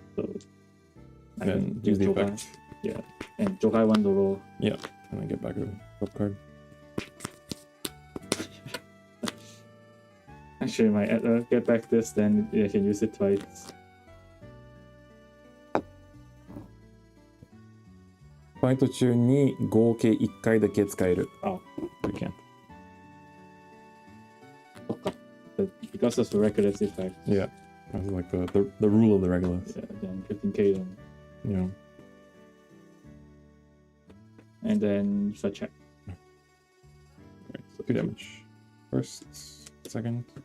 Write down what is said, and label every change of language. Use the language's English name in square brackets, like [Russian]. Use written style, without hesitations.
[English] So I Then can use the Jokai. effect. Yeah. And Jokai 1 Doro. Yeah. And then get back a drop card. Actually, my get back this, then I can use it twice. [Japanese] ファイト中に合計1回だけ使える。 [English] Oh, You can't. but because of the Regulus effect. Yeah. That's like the rule of the Regulus. Yeah, then 15k then. Yeah. And then for check. Right, so 2 damage. First, second.